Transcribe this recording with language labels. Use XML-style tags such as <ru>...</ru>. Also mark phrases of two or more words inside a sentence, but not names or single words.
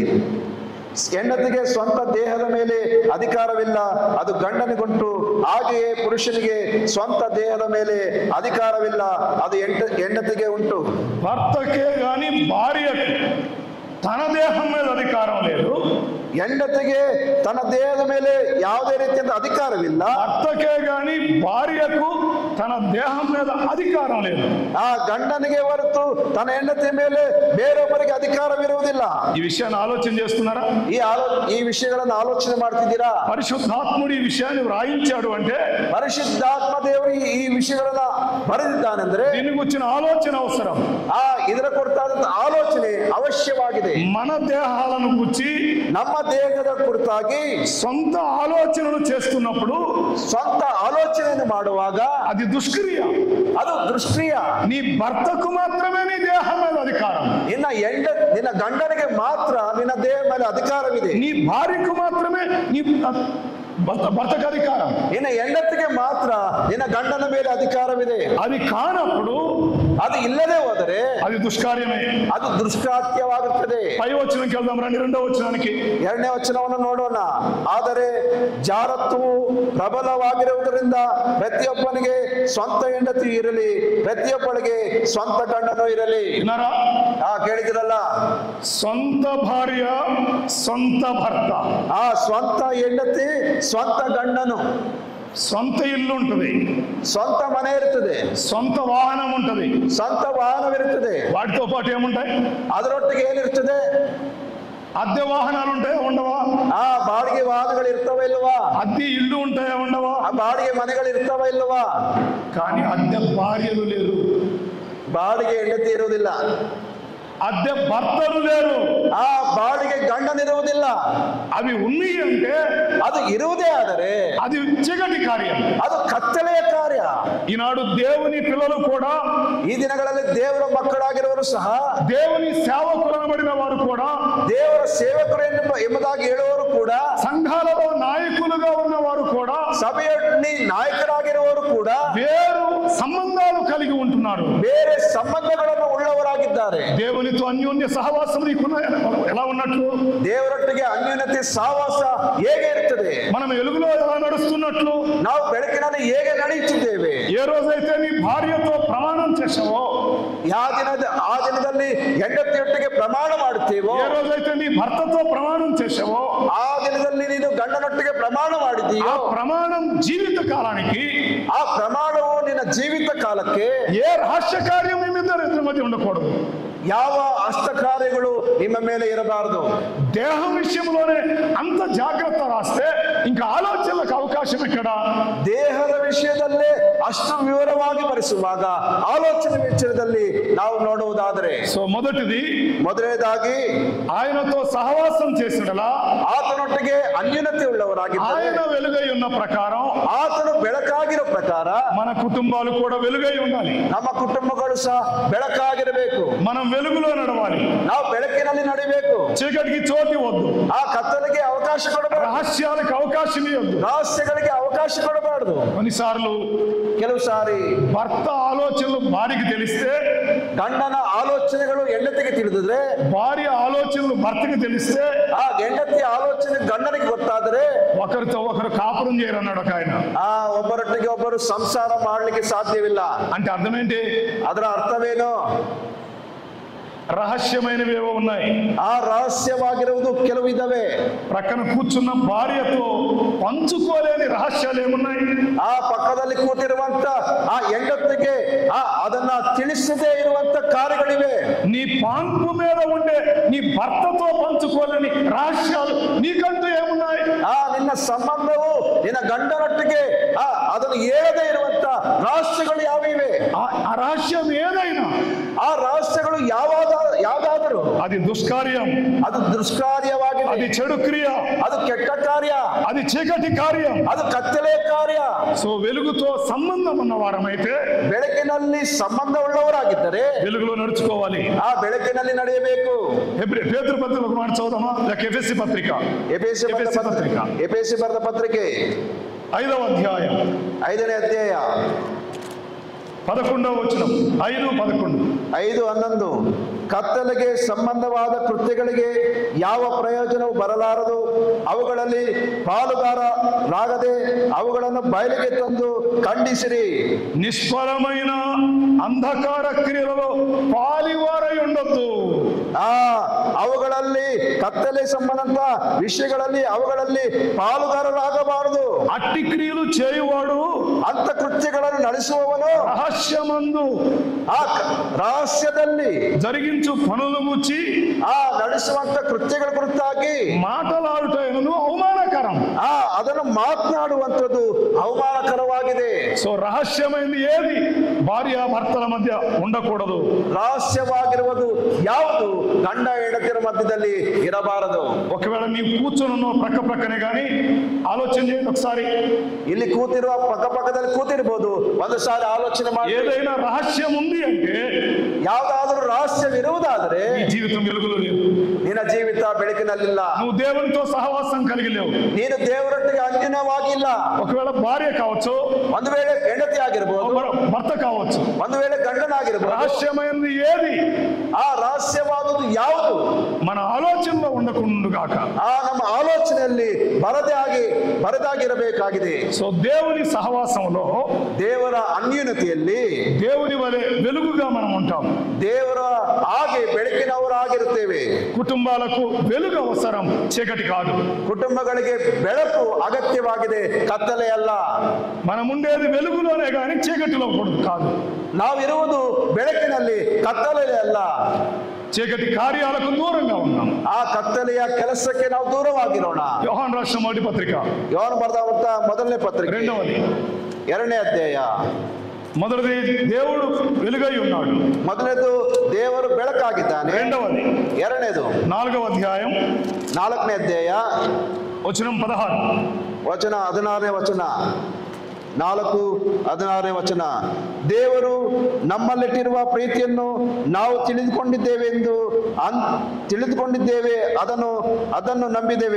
<kn>ಹೆಂಡತಿಗೆ ಸ್ವಂತ ದೇಹದ ಮೇಲೆ ಅಧಿಕಾರವಿಲ್ಲ, ಅದು ಗಂಡನಿಗುಂಟು. ಹಾಗೆಯೇ ಪುರುಷನಿಗೆ ಸ್ವಂತ ದೇಹದ ಮೇಲೆ ಅಧಿಕಾರವಿಲ್ಲ, ಅದು ಹೆಂಡತಿಗೆ ಉಂಟು.</kn> <te>భర్తకే గాని భార్యకు తన దేహం మీద అధికారం లేదు.</te> <kn>ಹೆಂಡತಿಗೆ ತನ್ನ ದೇಹದ ಮೇಲೆ ಯಾವುದೇ ರೀತಿಯ ಅಧಿಕಾರವಿಲ್ಲ.</kn> <te>భర్తకే గాని భార్యకు తన దేహం మీద అధికారం లేదు.</te> <kn>ಆ ಗಂಡನಿಗೆ ಹೊರತು ತನ್ನ ಹೆಂಡತಿ ಮೇಲೆ ಬೇರೊಬ್ಬರಿಗೆ ಅಧಿಕಾರವಿರುವುದಿಲ್ಲ.</kn> <te>ఈ విషయాన్ని ఆలోచన చేస్తున్నారా?</te> <kn>ಈ ವಿಷಯಗಳನ್ನು ಆಲೋಚನೆ ಮಾಡ್ತಿದ್ದೀರಾ?</kn> <te>పరిశుద్ధాత్ముడు ఈ విషయాన్ని వ్రాయించాడు అంటే</te> <kn>ಪರಿಶುದ್ಧಾತ್ಮ ದೇವರು ಈ ವಿಷಯಗಳನ್ನ ಬರೆದಿದ್ದಾನೆಂದ್ರೆ</kn> <te>దీని గురించిన ఆలోచన అవసరం.</te> <kn>ಇದರ ಕುರಿತಾದಂತ ಆಲೋಚನೆ ಅವಶ್ಯವಾಗಿದೆ.</kn> <te>మన దేహాలను గురించి</te> <kn>ನಮ್ಮ ದೇಹದ ಕುರಿತಾಗಿ</kn> <te>సొంత ఆలోచనలు చేస్తున్నప్పుడు</te> <kn>ಸ್ವಂತ ಆಲೋಚನೆಯನ್ನು ಮಾಡುವಾಗ</kn> <te>అది దుష్క్రియ.</te> <kn>ಅದು ದುಷ್ಕ್ರಿಯ.</kn> <te>నీ భర్తకు మాత్రమే నీ దేహం మీద అధికారం.</te> <kn>ನಿನ್ನ ಗಂಡನಿಗೆ ಮಾತ್ರ ನಿನ್ನ ದೇಹ ಮೇಲೆ ಅಧಿಕಾರವಿದೆ.</kn> <te>నీ భార్యకు మాత్రమే నీ భర్తకు అధికారం.</te> <kn>ನಿನ್ನ ಹೆಂಡತಿಗೆ ಮಾತ್ರ ನಿನ್ನ ಗಂಡನ ಮೇಲೆ ಅಧಿಕಾರವಿದೆ.</kn> <te>అది కానప్పుడు</te> <kn>ಅದು ಇಲ್ಲದೆ ಹೋದರೆ</kn> <te>అది దుష్కార్యమే.</te> <kn>ಅದು ದುಷ್ಕೃತ್ಯವಾಗುತ್ತದೆ.</kn> <te>పై వచనంకి వెళ్దాం రండి, 2వ వచనానికి.</te> <kn>2ನೇ ವಚನವನ್ನು ನೋಡೋಣ. ಆದರೆ ಜಾರತ್ವವು ಪ್ರಬಲವಾಗಿರುವುದರಿಂದ ಪ್ರತಿಯೊಬ್ಬನಿಗೆ ಸ್ವಂತ ಹೆಂಡತಿ ಇರಲಿ, ಪ್ರತಿಯೊಬ್ಬಳಿಗೆ ಸ್ವಂತ ಗಂಡನು ಇರಲಿ.</kn> <te>విన్నారా?</te> <kn>ಕೇಳಿದಿರಲ್ಲ?</kn> <te>సొంత భార్య, సొంత భర్త,</te> <kn>ಸ್ವಂತ ಹೆಂಡತಿ, ಸ್ವಂತ ಗಂಡನು,</kn> <te>సొంత ఇల్లు ఉంటది,</te> <kn>ಸ್ವಂತ ಮನೆ ಇರುತ್ತದೆ,</kn> <te>సొంత వాహనం ఉంటది,</te> <kn>ಸ್ವಂತ ವಾಹನವಿರುತ್ತದೆ.</kn> <te>వాటితో పాటు ఏముంటాయి?</te> <kn>ಅದರೊಟ್ಟಿಗೆ ಏನಿರ್ತದೆ?</kn> <te>అద్దె వాహనాలు ఉంటాయా ఉండవా?</te> <kn>ಬಾಡಿಗೆ ವಾಹನಗಳು ಇರ್ತವ ಇಲ್ವಾ?</kn> <te>అద్దె ఇల్లు ఉంటాయా ఉండవా?</te> <kn>ಬಾಡಿಗೆ ಮನೆಗಳು ಇರ್ತವ ಇಲ್ವಾ?</kn> <te>కానీ అద్దె భార్యలు లేరు,</te> <kn>ಬಾಡಿಗೆ ಹೆಂಡತಿ ಇರುವುದಿಲ್ಲ,</kn> <te>అద్దె భర్తలు లేరు,</te> <kn>ಬಾಡಿಗೆ ಗಂಡನಿರುವುದಿಲ್ಲ.</kn> <te>అవి ఉన్నాయి అంటే</te> <kn>ಅದು ಇರುವುದೇ ಆದರೆ</kn> <te>అది చీకటి కార్యం.</te> <kn>ಅದು ಕತ್ತಲೆಯ ಕಾರ್ಯ.</kn> <te>ఈనాడు దేవుని పిల్లలు కూడా,</te> <kn>ಈ ದಿನಗಳಲ್ಲಿ ದೇವರ ಮಕ್ಕಳಾಗಿರುವರು ಸಹ,</kn> <te>దేవుని సేవకులనబడిన వారు కూడా,</te> <kn>ದೇವರ ಸೇವಕರು ಎಂಬುದಾಗಿ ಹೇಳುವವರು ಕೂಡ,</kn> <te>సంఘాలలో నాయకులుగా ఉన్నవారు కూడా,</te> <kn>ಸಭೆಯಲ್ಲಿ ನಾಯಕರಾಗಿರುವವರು ಕೂಡ</kn> <te>వేరు సంబంధాలు కలిగి ఉంటున్నారు.</te> <kn>ಬೇರೆ ಸಂಬಂಧಗಳನ್ನು ಉಳ್ಳವರಾಗಿದ್ದಾರೆ.</kn> <te>దేవునితో అన్యోన్య సహవాసం ఎలా ఉన్నట్లు,</te> <kn>ದೇವರೊಟ್ಟಿಗೆ ಅನ್ಯೋನ್ಯತೆ ಸಹವಾಸ ಹೇಗೆ ಇರ್ತದೆ?</kn> <te>మనం వెలుగులో ఎలా నడుస్తున్నట్లు,</te> <kn>ನಾವು ಬೆಳಕಿನಲ್ಲಿ ಹೇಗೆ ನಡೆಯುತ್ತಿದ್ದೇವೆ?</kn> <te>ఏ రోజైతే నీ భార్యతో ప్రమాణం చేసావో,</te> <kn>ಆ ದಿನದಲ್ಲಿ ಹೆಂಡತಿಯೊಟ್ಟಿಗೆ ಪ್ರಮಾಣ ಮಾಡುತ್ತೇವೋ,</kn> <te>ఏ రోజైతే నీ భర్తతో ప్రమాణం చేసావో,</te> <kn>ಆ ದಿನದಲ್ಲಿ ನೀನು ಗಂಡನೊಟ್ಟಿಗೆ ಪ್ರಮಾಣ ಮಾಡಿದ್ದೀಯೋ,</kn> <te>ఆ ప్రమాణం జీవిత కాలానికి,</te> <kn>ಆ ಪ್ರಮಾಣವು ನಿನ್ನ ಜೀವಿತ ಕಾಲಕ್ಕೆ</kn> <te>ఏ రహస్య కార్యం మీ ఇద్దరి మధ్య ఉండకూడదు.</te> <kn>ಯಾವ ಅಷ್ಟಕಾರ್ಯಗಳು ನಿಮ್ಮ ಮೇಲೆ ಇರಬಾರದು.</kn> <te>దేహం విషయంలోనే అంత జాగ్రత్త రాస్తే ఇంకా ఆలోచనలకు అవకాశం ఎక్కడ?</te> <kn>ದೇಹದ ವಿಷಯದಲ್ಲೇ ಅಷ್ಟು ವಿವರವಾಗಿ ಬರೆಸುವಾಗ ಆಲೋಚನೆ ವಿಷಯದಲ್ಲಿ ನಾವು ನೋಡುವುದಾದರೆ,</kn> <te>సో</te> <kn>ಮೊದಲನೇದಾಗಿ</kn> <te>ఆయనతో సహవాసం చేసినలా</te> <kn>ಆತನೊಟ್ಟಿಗೆ ಅನ್ಯೋನ್ಯತೆ ಉಳ್ಳವರಾಗಿದ್ದಾರೆ.</kn> <te>ఆయన వెలుగై ఉన్న ప్రకారం</te> <kn>ಆತನು ಬೆಳಕಾಗಿರೋ ಪ್ರಕಾರ</kn> <te>మన కుటుంబాలు కూడా వెలుగై ఉండాలి.</te> <kn>ನಮ್ಮ ಕುಟುಂಬಗಳು ಸಹ ಬೆಳಕಾಗಿರಬೇಕು.</kn> <te>మనం వెలుగులో నడవాలి.</te> <kn>ನಾವು ಬೆಳಕಿನಲ್ಲಿ ನಡಿಬೇಕು.</kn> <te>చీకటికి చోటు ఇవ్వద్దు.</te> <kn>ಆ ಕತ್ತಲಿಗೆ ಅವಕಾಶ ಕೊಡಬಾರದು.</kn> <te>రహస్యాలకు అవకాశం ఇవ్వద్దు.</te> <kn>ರಹಸ್ಯಗಳಿಗೆ ಅವಕಾಶ ಕೊಡಬಾರದು.</kn> <te>కొన్నిసార్లు</te> <kn>ಕೆಲವು ಸಾರಿ</kn> <te>భర్త ఆలోచనలు భార్యకి తెలిస్తే,</te> <kn>ಗಂಡನ ಆಲೋಚನೆಗಳು ಹೆಂಡತಿಗೆ ತಿಳಿದಿದ್ರೆ,</kn> <te>భార్య ఆలోచనలు భర్తకి తెలిస్తే,</te> <kn>ಆ ಹೆಂಡತಿಯ ಆಲೋಚನೆ ಗಂಡನಿಗೆ ಗೊತ್ತಾದರೆ</kn> <te>ఒకరితో ఒకరు కాపురం చేయరన్నాడు ఒక ఆయన.</te> <kn>ಒಬ್ಬರೊಟ್ಟಿಗೆ ಒಬ್ಬರು ಸಂಸಾರ ಮಾಡಲಿಕ್ಕೆ ಸಾಧ್ಯವಿಲ್ಲ.</kn> <te>అంటే అర్థం ఏంటి?</te> <kn>ಅದರ ಅರ್ಥವೇನು?</kn> <te>రహస్యమైనవేవో ఉన్నాయి.</te> <kn>ಆ ರಹಸ್ಯವಾಗಿರುವುದು ಕೆಲವು ಇದಾವೆ.</kn> <te>ప్రక్కన కూర్చున్న భార్యతో పంచుకోలేని రహస్యాలు ఏమున్నాయి?</te> <kn>ಆ ಪಕ್ಕದಲ್ಲಿ ಕೂತಿರುವಂತ ಆ ಹೆಂಡತಿಗೆ ಅದನ್ನ ತಿಳಿಸದೇ ಇರುವಂತ ಕಾರ್ಯಗಳಿವೆ.</kn> <te>నీ పాన్పు మీద ఉండే నీ భర్తతో పంచుకోలేని రహస్యాలు నీకంటూ ఏమున్నాయి?</te> <kn>ನಿನ್ನ ಸಂಬಂಧವು ನಿನ್ನ ಗಂಡನೊಟ್ಟಿಗೆ ಅದನ್ನು ಹೇಳದೇ ಇರುವಂತ ರಹಸ್ಯಗಳು ಯಾವಿವೆ?</kn> <te>ఆ రహస్యం ఏదైనా,</te> <kn>ಆ ರಹಸ್ಯಗಳು ಯಾವ್ದಾದರೂ</kn> <te>అది దుష్కార్యం,</te> <kn>ಅದು ದುಷ್ಕಾರ್ಯವಾಗಿದೆ,</kn> <te>అది చెడు క్రియ,</te> <kn>ಅದು ಕೆಟ್ಟ ಕಾರ್ಯ,</kn> <te>అది చీకటి కార్యం,</te> <kn>ಅದು ಕತ್ತಲೆ ಕಾರ್ಯ.</kn> <te>సో వెలుగుతో సంబంధం ఉన్న వారమైతే,</te> <kn>ಬೆಳಕಿನಲ್ಲಿ ಸಂಬಂಧ ಉಳ್ಳವರಾಗಿದ್ದರೆ</kn> <te>వెలుగులో నడుచుకోవాలి.</te> <kn>ಆ ಬೆಳಕಿನಲ್ಲಿ ನಡೆಯಬೇಕು.</kn> <te>పేతురు పత్రిక ఒక మాట చదువుదామా? లేక ఎఫెసీ పత్రిక,</te> <kn>ಎಫೆಸಿ ಬರೆದ ಪತ್ರಿಕೆ</kn> <te>5వ అధ్యాయం</te> <kn>5ನೇ ಅಧ್ಯಾಯ</kn> <te>11వ వచనం.</te> <kn>5:11 ಕತ್ತಲೆಗೆ ಸಂಬಂಧವಾದ ಕೃತ್ಯಗಳಿಗೆ ಯಾವ ಪ್ರಯೋಜನವೂ ಬರಲಾರದು. ಅವುಗಳಲ್ಲಿ ಪಾಲುಗಾರರಾಗದೆ ಅವುಗಳನ್ನು ಬಯಲಿಗೆ ತಂದು ಖಂಡಿಸಿರಿ.</kn> <te>నిష్ఫలమైన అంధకార క్రియలలో పాలివారై ఉండొద్దు.</te> <kn>ಅವುಗಳಲ್ಲಿ ಕತ್ತಲೆ ಸಂಬಂಧ ವಿಷಯಗಳಲ್ಲಿ ಅವುಗಳಲ್ಲಿ ಪಾಲುಗಾರರಾಗಬಾರದು.</kn> <te>అట్టి క్రియలు చేయువాడు,</te> <kn>ಅಂತ ಕೃತ್ಯಗಳನ್ನು ನಡೆಸುವವನು</kn> <te>రహస్యమందు</te> <kn>ಆ ರಹಸ್ಯದಲ್ಲಿ</kn> <te>జరిగించు పనులు గుచ్చి</te> <kn>ನಡೆಸುವಂತ ಕೃತ್ಯಗಳ ಕುರಿತಾಗಿ</kn> <te>మాటలాడుటను అవమానకరం.</te> <kn>ಅದನ್ನು ಮಾತನಾಡುವಂಥದ್ದು ಅವಮಾನಕರವಾಗಿದೆ.</kn> <te>సో రహస్యమైనది ఏది భార్య భర్తల మధ్య ఉండకూడదు.</te> <kn>ರಹಸ್ಯವಾಗಿರುವುದು ಯಾವುದು ಗಂಡ ಹೆಂಡತಿಯರ ಮಧ್ಯದಲ್ಲಿ ಇರಬಾರದು.</kn> <te>ఒకవేళ ನೀವು కూర్చొని ప్రక్కనే కానీ ఆలోచన చేయండి ఒకసారి.</te> <kn>ಇಲ್ಲಿ ಕೂತಿರುವ ಪಕ್ಕದಲ್ಲಿ ಕೂತಿರ್ಬೋದು, ಒಂದು ಸಾರಿ ಆಲೋಚನೆ ಮಾಡಿ.</kn> <te>ఏదైనా రహస్యం ఉంది అంటే,</te> <kn>ಯಾವ್ದಾದ್ರೂ ರಹಸ್ಯವಿರುವುದಾದರೆ</kn> <te>జీవితం వెలుగులో లేదు.</te> <kn>ನಿನ್ನ ಜೀವಿತ ಬೆಳಕಿನಲ್ಲಿಲ್ಲ.</kn> <te>నువ్వు దేవునితో సహవాసం కలిగి లేవు.</te> <kn>ನೀನು ದೇವರೊಟ್ಟಿಗೆ ಅನ್ಯೋನ್ಯವಾಗಿಲ್ಲ.</kn> <te>ఒకవేళ భార్య కావచ్చు,</te> <kn>ಒಂದು ವೇಳೆ ಹೆಂಡತಿ ಆಗಿರ್ಬೋದು,</kn> <te>భర్త కావచ్చు,</te> <kn>ಒಂದು ವೇಳೆ ಗಂಡನಾಗಿರ್ಬೋದು.</kn> <te>రహస్యమైనది ఏది?</te> <kn>ಆ ರಹಸ್ಯವಾದುದು ಯಾವುದು</kn> <te>మన ఆలోచనలో ఉండకుండుగాక.</te> <kn>ನಮ್ಮ ಆಲೋಚನೆಯಲ್ಲಿ ಬರದಾಗಿರಬೇಕಾಗಿದೆ.</kn> <te>సో దేవుని సహవాసంలో,</te> <kn>ದೇವರ ಅನ್ಯೋನ್ಯತೆಯಲ್ಲಿ</kn> <te>దేవుని వలె వెలుగుగా మనం ఉంటాం.</te> <kn>ದೇವರ ಹಾಗೆ ಬೆಳಕಿನವರಾಗಿರುತ್ತೇವೆ.</kn> <te>కుటుంబాలకు వెలుగు అవసరం, చీకటి కాదు.</te> <kn>ಕುಟುಂಬಗಳಿಗೆ ಬೆಳಕು ಅಗತ್ಯವಾಗಿದೆ, ಕತ್ತಲೆ ಅಲ್ಲ.</kn> <te>మనం ఉండేది వెలుగులోనే కానీ చీకటిలో కాదు.</te> <kn>ನಾವಿರುವುದು ಬೆಳಕಿನಲ್ಲಿ, ಕತ್ತಲೆ ಅಲ್ಲ.</kn> <te>చీకటి కార్యాలకు దూరంగా ఉన్నాం.</te> <kn>ಆ ಕತ್ತಲೆಯ ಕೆಲಸಕ್ಕೆ ನಾವು ದೂರವಾಗಿರೋಣ.</kn> <te>యోహాను రాసిన మొదటి పత్రిక,</te> <kn>ಯೋಹಾನ ಬರೆದಂತ ಮೊದಲನೇ ಪತ್ರಿಕೆ 2ನೇ ಅಧ್ಯಾಯ.</kn> <te>మొదటిది దేవుడు వెలుగై ఉన్నాడు.</te> <kn>ಮೊದಲನೇದು ದೇವರು ಬೆಳಕಾಗಿದ್ದಾನೆ.</kn> <te>రెండవది,</te> <kn>ಎರಡನೇದು</kn> <te>4వ అధ్యాయం</te> <kn>4ನೇ ಅಧ್ಯಾಯ</kn> <te>వచనం 16,</te> <kn>ವಚನ 16ನೇ ವಚನ 4:16ನೇ ವಚನ. ದೇವರು ನಮ್ಮಲ್ಲಿಟ್ಟಿರುವ ಪ್ರೀತಿಯನ್ನು ನಾವು ತಿಳಿದುಕೊಂಡಿದ್ದೇವೆ, ಅದನ್ನು ನಂಬಿದ್ದೇವೆ.</kn>